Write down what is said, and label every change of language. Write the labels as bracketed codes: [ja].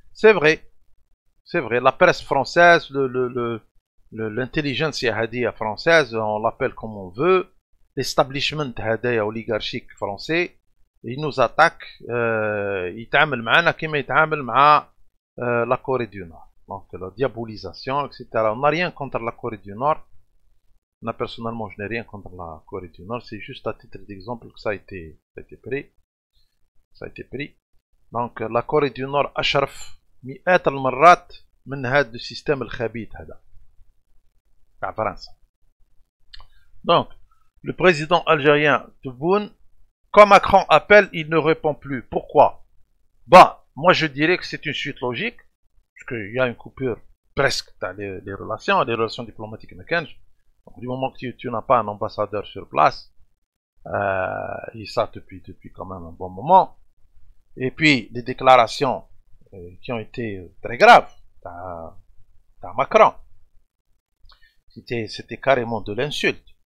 [fr] C'est vrai, la presse française, l'intelligence française, on l'appelle comme on veut, l'establishment oligarchique français, il nous attaque, il [ar] تعامل معنا كما يتعامل مع [fr] la Corée du Nord. Donc la diabolisation, etc. On n'a rien contre la Corée du Nord. Moi, personnellement, je n'ai rien contre la Corée du Nord. C'est juste à titre d'exemple que ça a été pris. [ar] Donc, [fr] la Corée du Nord [ar] أشرف مئات المرات من هذا السيستم الخبيث هذا تاع فرنسا. [fr] Donc, le président algérien Tebboune, quand Macron appelle, il ne répond plus. Pourquoi? Moi je dirais que c'est une suite logique, parce qu'il y a une coupure presque dans les relations diplomatiques américaines. Du moment que tu n'as pas un ambassadeur sur place, et ça depuis quand même un bon moment, et puis les déclarations qui ont été très graves dans Macron, c'était carrément de l'insulte.